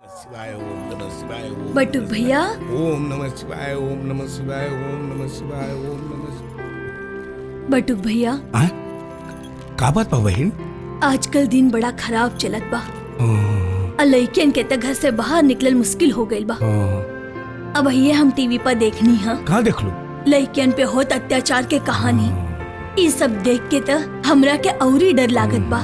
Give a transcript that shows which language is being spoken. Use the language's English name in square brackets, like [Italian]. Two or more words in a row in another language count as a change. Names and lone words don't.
[Sanskrit] शिवाय ओम नमः शिवाय ओम [Bhojpuri] बटुक भैया [Sanskrit] ओम नमः शिवाय ओम नमः शिवाय ओम नमः शिवाय ओम नमः शिवाय। [Bhojpuri] बटुक भैया का बात बा बहन? आजकल दिन बड़ा खराब चलत बा। लइकन के त घर से बाहर निकलल मुश्किल हो गइल बा। अब ये हम टीवी पर देखनी है कहाँ देख लो? लइकन पे होत अत्याचार के कहानी। ये सब देख के त हमरा के औरी डर लागत बा।